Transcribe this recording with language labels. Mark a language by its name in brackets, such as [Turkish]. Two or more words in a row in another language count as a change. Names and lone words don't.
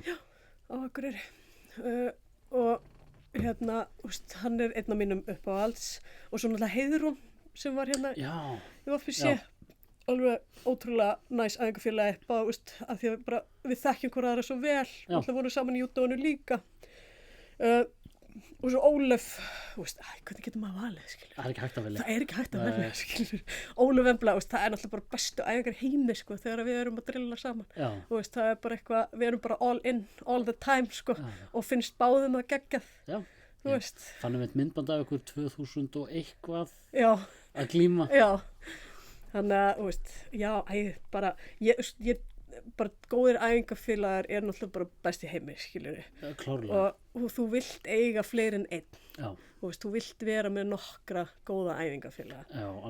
[Icelandic] já á Akureyri og hann er einn af mínum uppáhalds og svo náttúrulega Heiðrún sem var ég var fyrir sé alveg ótrúlega næs æfingafélagi af því að við þekkjum hvora aðra svo vel og vorum saman í júdóinu líka og svo Ólöf hvernig getur maður valið skilur? Það er ekki hægt að velja það er ekki hægt að velja skilur Ólöf Embla, það er náttúrulega bara bestu æfingar heimi sko, þegar við erum að drilla saman það er bara eitthvað, við erum bara [English] all in all the time [Icelandic] sko, og finnst báðum að geggjað þú veist fannum við myndband af ykkur 2000 og eitthvað að glíma þannig að, þú veist, ég bara góðir æfingafélagar er náttúrulega bara best í heimi skilur og þú vilt eiga fleiri en einn þú veist, þú vilt vera með nokkra góða æfingafélaga